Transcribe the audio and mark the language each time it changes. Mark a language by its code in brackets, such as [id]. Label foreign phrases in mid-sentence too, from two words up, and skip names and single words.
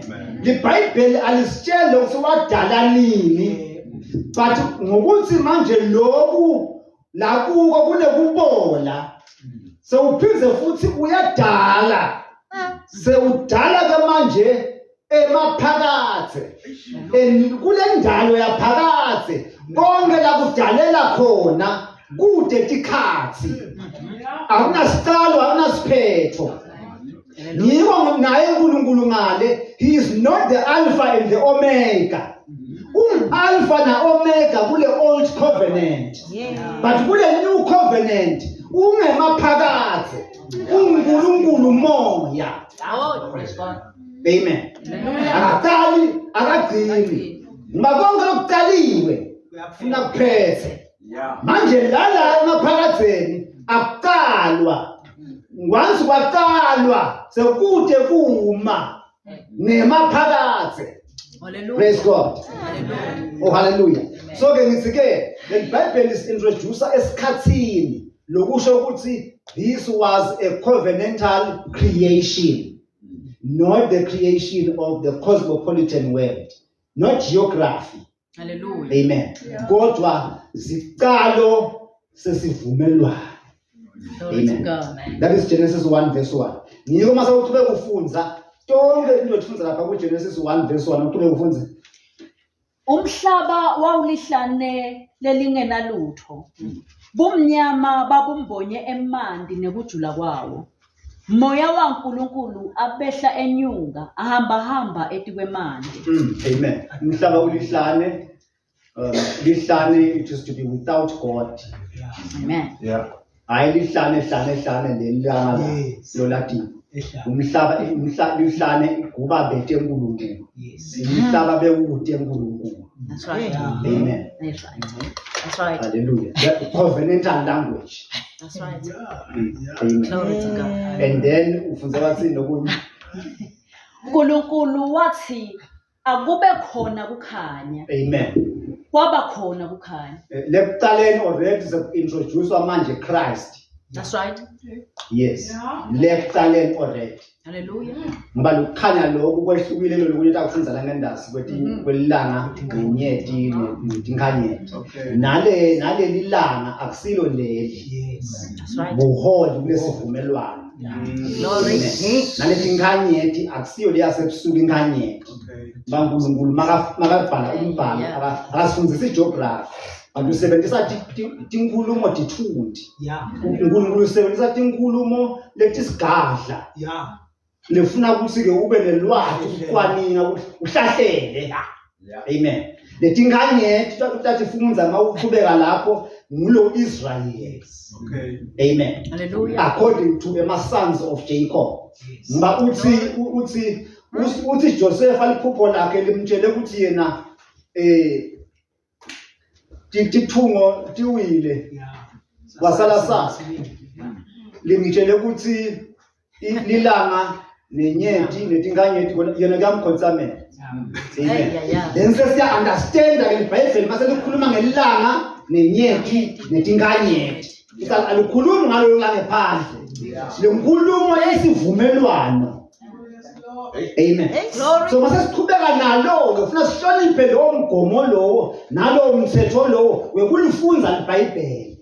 [ss] LiBhayibheli alisitsheli ukuthi wadala nini, but ngokuthi manje lokhu la kuko kunekubola sewuphindze futhi uyadala, sewudala ke manje emaphakathi kule ndalo yaphakathi konke la kudalela khona kude tikhathi akunasiqalo akunasiphetho. Yiko naye uNkulunkulu ngale, [en] he is not the alpha and the omega. [ss] Alpha na omega kule [en] old covenant, [ss] but kule [en] new covenant [ss] ungemaphakathi uNkulunkulu moya. [en] Oh, praise God. Amen. [ss] Akaqali akagcini makonke lokuqaliwe ufuna kuphethe. Manje lala emaphakatheni akuqalwa, once kwaqalwa sekude kuma nemaphakathi. [en] Praise God. Oh hallelujah. So [ss] ke ngithi ke [en] the Bible is introducer [ss] esikhathini lokusho ukuthi [en] this was a covenantal creation, not the creation of the cosmopolitan world, not geography. Hallelujah. Amen. [ss] Kodwa ziqalo sesivumelwano. [en] Glory to Amen. God. That is Genesis 1 verse 1. [ss] Ngiko mase uqhubeka kufunza tonke into etfunza lapha ku Genesis 1 verse 1 uqhubeka kufunza. Umhlaba wawulihlane lelingenalutho. Bumnyama babumbonye emandi nekujula kwawo. Moya waNkulunkulu abehla enyunga ahamba etikwemandi. [en] Amen. [ss] Umhlaba ulihlane, lihlane [en] it is to be without God. Amen. Yeah. [ss] Hayi lihlane lelanga lo Latin. Umhlaba lihlane kuba bethe uNkulunkulu. Umhlaba bewude uNkulunkulu. [en] That's right. Amen. That's right. That's right. Hallelujah. That covenantal language. That's right. Amen. Glory to God. And then [ss] ufunza bathi nokunye. uNkulunkulu wathi akube khona kukhanya. [en] Amen. [ss] Kwaba khona kukhanya. Lekuqaleni [en] already introduced [ss] manje Christ. [en] That's right. [ss] Yes. Lekuqaleni already. [en] Hallelujah. [ss] Ngoba lokukhanya lokhu kwehlukile lokunye takufunza la ngendasi kwelilanga ngenyeti netinkhanyeti. [en] Okay. [ss] Nale lilanga akusilo leli. [en] That's right. [ss] Buholi kulesivumelwano. [en] Glory. [ss] Naletinkhanyeti akusiyo leyasebusuku inkhanyeti. [en] Okay. [ss] Bankulunkulu makabhala umbhalo akasifundzisa igeography. Abantu usebenzisa tinkulumo tithundi. uNkulunkulu usebenzisa tinkulumo letisigadla. Lefuna ukuthi ke ube nelwazi ukwaninga uhlahlele. [en] Amen. [ss] Letinkhanyeti tathi funza mawuqhubeka lapho ngulo Israel. [en] Okay. Amen. Hallelujah. According to the sons of Jacob. [ss] Ngoba uthi Joseph aliphupho lakhe limtshele ukuthi yena tithungo tiwile wasala sasa limtshele ukuthi lilanga nenyeti netinkhanyeti yena kuyamkhonsamela. Amen. Then sesiya understand ke iBhayibheli mase likhuluma ngelilanga nenyeti netinkhanyeti. Alikhulumi ngalo la ngephandle. Lenkulumo yesivumelwano. [en] Amen. [ss] So mase siqhubeka nalo ngifuna sihloniphe lo mgomo lo nalo umthetho lo wekulifunza iBhayibheli.